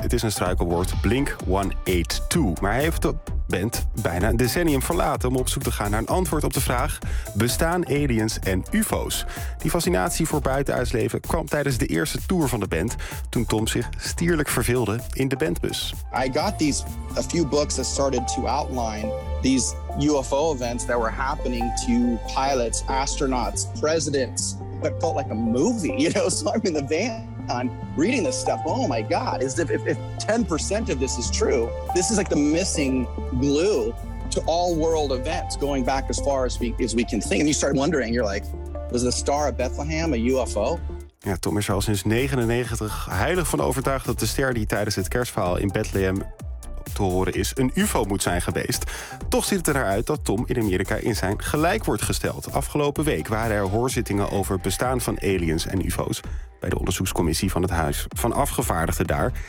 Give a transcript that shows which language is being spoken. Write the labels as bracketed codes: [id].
[nl] Het is een struikelwoord, Blink-182. Maar hij heeft de band bijna een decennium verlaten om op zoek te gaan naar een antwoord op de vraag: bestaan aliens en UFO's? Die fascinatie voor buitenaards leven kwam tijdens de eerste tour van de band, toen Tom zich stierlijk verveelde in de bandbus. [en] I got these a few books that started to outline these UFO events that were happening to pilots, astronauts, presidents. It felt like a movie, you know? So I'm in the van, I'm reading this stuff. Oh my God, is if 10% of this is true, this is like the missing glue to all world events going back as far as we can think. And you start wondering, you're like, was the Star of Bethlehem a UFO? [nl] Ja, Tom is er al sinds 99 heilig van overtuigd dat de ster die tijdens het kerstverhaal in Bethlehem te horen is, een UFO moet zijn geweest. Toch ziet het eruit dat Tom in Amerika in zijn gelijk wordt gesteld. Afgelopen week waren er hoorzittingen over het bestaan van aliens en UFO's bij de onderzoekscommissie van het Huis van Afgevaardigden daar.